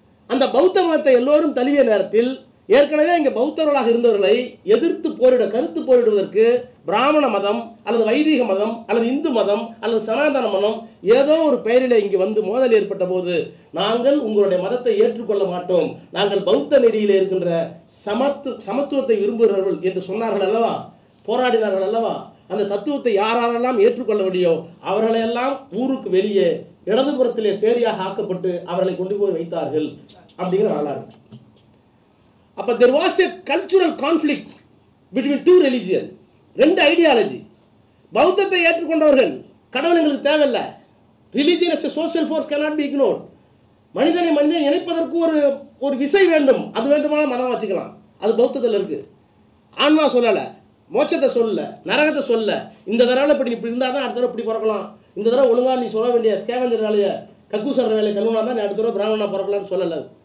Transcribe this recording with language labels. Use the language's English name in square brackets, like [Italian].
[Tamil] அந்த பௌத்த மதத்தை எல்லோரும் தழுவிய நேரத்தில் ஏற்கனவே இங்கே பௌத்தர்களாக இருந்தவர்களை எதிர்த்து கருத்து போரிடுவதற்கு பிராமண மதம் அல்லது வைதீக மதம் அல்லது இந்து மதம் அல்லது சனாதன மதம் ஏதோ ஒரு பெயரில் இங்கே வந்து மோதல் ஏற்பட்ட போது, நாங்கள் உங்களுடைய மதத்தை ஏற்றுக்கொள்ள மாட்டோம், நாங்கள் பௌத்த நெறியில் இருக்கின்ற சமத்துவத்தை விரும்புகிறவர்கள் என்று சொன்னார்கள் அல்லவா, போராடினார்கள் அல்லவா. அந்த தத்துவத்தை யாரெல்லாம் ஏற்றுக்கொள்ள வேண்டியோ அவர்களையெல்லாம் ஊருக்கு வெளியே இடதுபுறத்திலே சேரியாக ஆக்கப்பட்டு அவர்களை கொண்டு போய் வைத்தார்கள் அப்படிங்கிற வரலாறு. [English] அப்போ there was a cultural conflict between two religion, [Tamil] ரெண்டு ஐடியாலஜி. பௌத்தத்தை ஏற்றுக்கொண்டவர்கள் கடவுள் எங்களுக்கு தேவையில்லை, [English] religion as a social force cannot be ignored, [Tamil] மனிதனை மனிதன் இணைப்பதற்கு ஒரு விசை வேண்டும், அது வேண்டுமான மதம் வச்சுக்கலாம், அது பௌத்தத்தில் இருக்கு. ஆன்மா சொல்லலை, மோட்சத்தை சொல்ல, நரகத்தை சொல்ல, இந்த தடவை இப்படி இருந்தால் தான் அடுத்த தடவை இப்படி பிறக்கலாம், இந்த தடவை ஒழுங்காக நீ சொல்ல வேண்டிய ஸ்கேவஞ்சர் வேலையை கக்கூசர் வேலையை கழுவுனா தான் நீ அடுத்த தடவை பிராமணா பிறக்கலாம்னு சொல்லலை.